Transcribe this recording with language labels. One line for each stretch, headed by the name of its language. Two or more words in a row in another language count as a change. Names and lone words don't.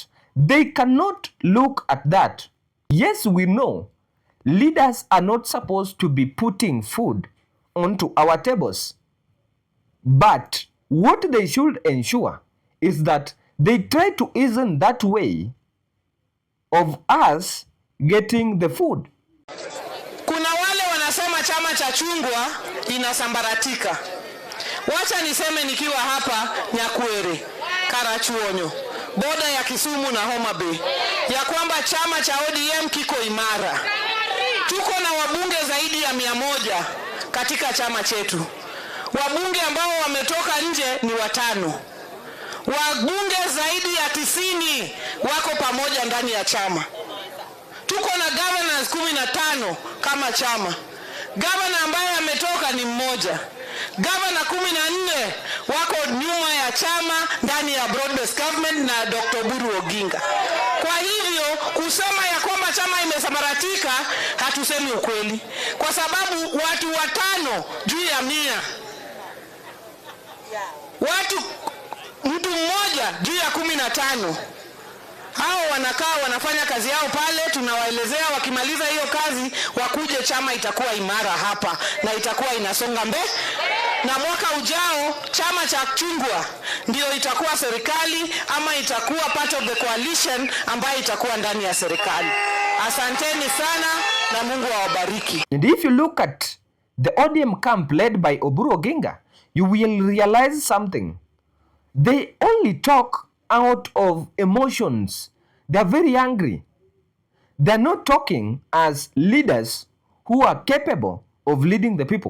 English: They cannot look at that. Yes, we know leaders are not supposed to be putting food onto our tables. But what they should ensure is that they try to easen that way of us getting the food.
Swahili: Kuna wale wanasema chama cha chungwa inasambaratika. Wacha niseme nikiwa hapa Nyakwere, Karachuonyo, boda ya Kisumu na Homa Bay. ya kwamba chama cha ODM kiko imara. Tuko na wabunge zaidi ya 100 katika chama chetu. Wabunge ambao wametoka nje ni 5. Wabunge zaidi ya 90 wako pamoja ndani ya chama. Tuko na governors 15 kama chama. Governor ambaye ametoka ni mmoja. Governor 14 wako nyuma ya chama ndani ya
English: broad-based government
Swahili: na Dr. Buru Oginga. Kwa hivyo kusema ya kwamba chama imesambaratika hatusemi ukweli. Kwa sababu watu 5 juu ya 100. Mtu mmoja juu ya 15. Hao wanakaa wanafanya kazi yao pale, tunawaelezea wakimaliza hiyo kazi wakuje, chama itakuwa imara hapa na itakuwa inasonga mbele. Na mwaka ujao chama cha chungwa ndio itakuwa serikali ama itakuwa
English: part of the coalition
Swahili: ambayo itakuwa ndani ya serikali. Asanteni sana na Mungu awabariki.
English: And if you look at the ODM camp led by Oburu Oginga, you will realize something. They only talk out of emotions. They are very angry. They are not talking as leaders who are capable of leading the people.